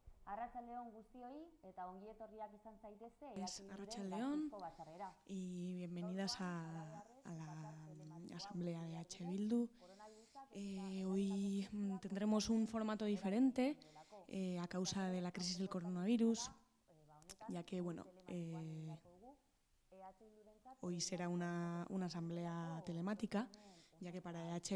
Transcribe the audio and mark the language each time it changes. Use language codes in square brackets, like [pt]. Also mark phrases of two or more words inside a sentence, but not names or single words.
[eu] Arratsaldeon guztioi eta ongi etorriak izan zaitezte [es] Arratsaldeon y bienvenidas a la asamblea de H. Bildu. Hoy tendremos un formato diferente a causa de la crisis del coronavirus, ya que hoy será una asamblea telemática, ya que para H.